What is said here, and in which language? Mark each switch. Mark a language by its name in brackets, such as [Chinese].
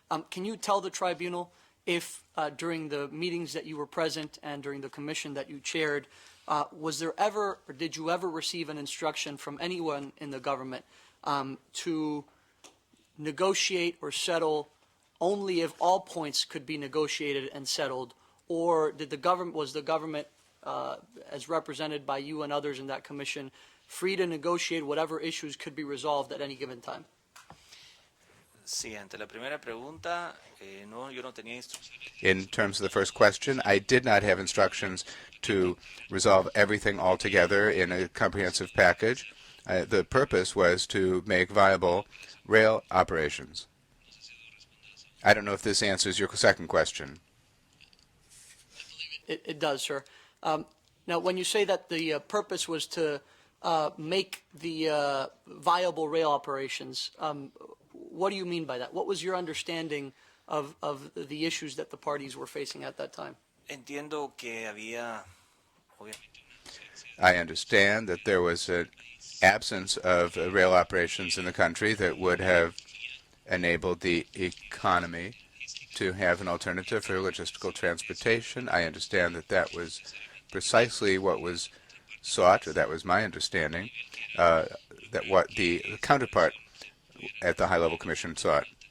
[English] Can you tell the tribunal if during the meetings that you were present and during the commission that you chaired, was there ever, or did you ever receive an instruction from anyone in the government to negotiate or settle only if all points could be negotiated and settled, or was the government, as represented by you and others in that commission, free to negotiate whatever issues could be resolved at any given time? [Spanish] Sí, ante la primera pregunta, no, yo no tenía instrucciones. [English] In terms of the first question, I did not have instructions to resolve everything altogether in a comprehensive package. The purpose was to make viable rail operations. I don't know if this answers your second question. It does, sir. Now, when you say that the purpose was to make the viable rail operations, what do you mean by that? What was your understanding of the issues that the parties were facing at that time? [Spanish] Entiendo que había, obviamente, [English] I understand that there was an absence of rail operations in the country that would have enabled the economy to have an alternative for logistical transportation. I understand that that was precisely what was sought, or that was my understanding, that what the counterpart at the high-level commission sought.